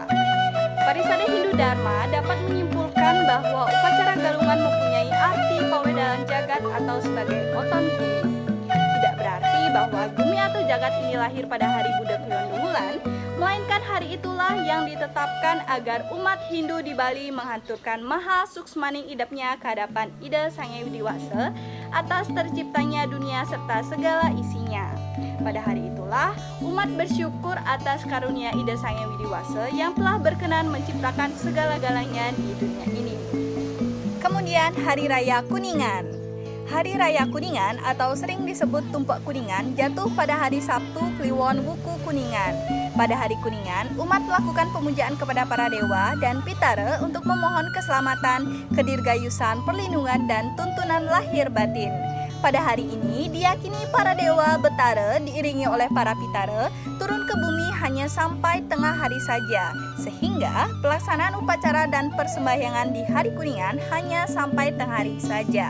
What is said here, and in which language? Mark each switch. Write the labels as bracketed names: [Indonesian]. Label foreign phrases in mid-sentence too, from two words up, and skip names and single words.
[Indonesian] Parisada Hindu Dharma dapat menyimpulkan bahwa upacara galungan mempunyai arti [Balinese] pawedalan jagat [Indonesian] atau sebagai [Balinese] oton bumi. [Indonesian] Tidak berarti bahwa bumi atau jagat ini lahir pada hari Buddha Kliwon Dungulan, melainkan hari itulah yang ditetapkan agar umat Hindu di Bali menghaturkan [Balinese] maha suksmaning idapnya [Indonesian] ke hadapan Ida Sang Hyang Widi Wasa atas terciptanya dunia serta segala isinya. Pada hari itulah umat bersyukur atas karunia Ida Sang Hyang Widi Wasa yang telah berkenan menciptakan segala-galanya di dunia ini. Kemudian Hari Raya Kuningan. Hari Raya Kuningan atau sering disebut Tumpek Kuningan jatuh pada hari Sabtu Kliwon Wuku Kuningan. Pada hari Kuningan, umat melakukan pemujaan kepada para dewa dan pitara untuk memohon keselamatan, kedirgayusan, perlindungan, dan tuntunan lahir batin. Pada hari ini, diyakini para dewa betara diiringi oleh para pitara turun ke bumi hanya sampai tengah hari saja, sehingga pelaksanaan upacara dan persembahyangan di hari Kuningan hanya sampai tengah hari saja.